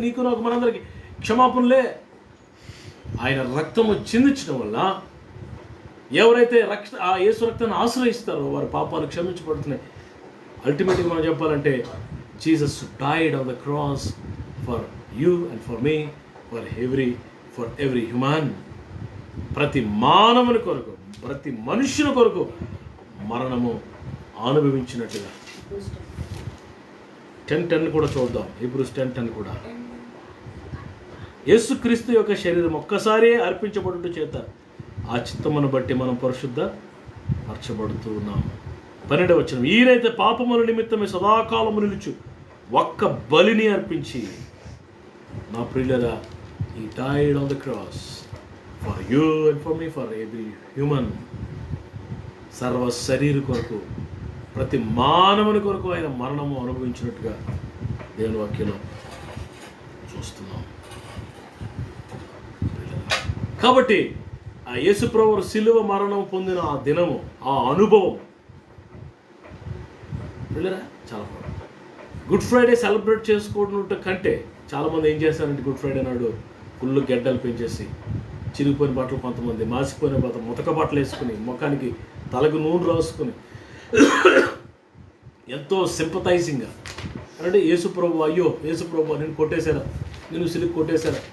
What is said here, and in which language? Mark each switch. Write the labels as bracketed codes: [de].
[te] నీకు నాకు మనందరికి క్షమాపణ లే. ఆయన రక్తము చిందించడం వల్ల ఎవరైతే ఆ యేసు రక్తాన్ని ఆశ్రయిస్తారో వారి పాపాలు క్షమించబడుతున్నాయి. అల్టిమేట్గా మనం చెప్పాలంటే [en] Jesus died on the cross for you and for me, for every human. [te] ప్రతి మానవుని కొరకు, ప్రతి మనుష్యుని కొరకు మరణము అనుభవించినట్టుగా. 10:10 కూడా చూద్దాం. హీబ్రూస్ 10:10 కూడా. యేసుక్రీస్తు యొక్క శరీరం ఒక్కసారి అర్పించబడుట చేత ఆ చిత్తమును బట్టి మనం పరిశుద్ధ పరచబడుతూ ఉన్నాము. 12వ వచనం, ఈయనైతే పాపముల నిమిత్తమే సదాకాలము నిలుచు ఒక్క బలిని అర్పించి, నా ప్రియులరా, [en] he died on the cross for you and for me, for every human. [te] సర్వ శరీర కొరకు, ప్రతి మానవుని కొరకు ఆయన మరణము అనుభవించినట్టుగా దేవుని వాక్యంలో చూస్తున్నాం. కాబట్టి ఆ యేసుప్రభువు శిలువ మరణం పొందిన ఆ దినము, ఆ అనుభవం చాలా గుడ్ ఫ్రైడే సెలబ్రేట్ చేసుకోవడం కంటే చాలామంది ఏం చేస్తారంటే గుడ్ ఫ్రైడే నాడు ఫుల్ గెడ్డలు పెంచేసి, చిరిగిపోయిన బట్టలు, కొంతమంది మాసిపోయిన బట్టలు, ముతక బట్టలు వేసుకుని, ముఖానికి తలకు నూనె రాసుకుని ఎంతో సింపథైజింగ్గా అంటే యేసుప్రభు, అయ్యో యేసుప్రభు నేను కొట్టేశారా, నేను సిలువ కొట్టేశారా.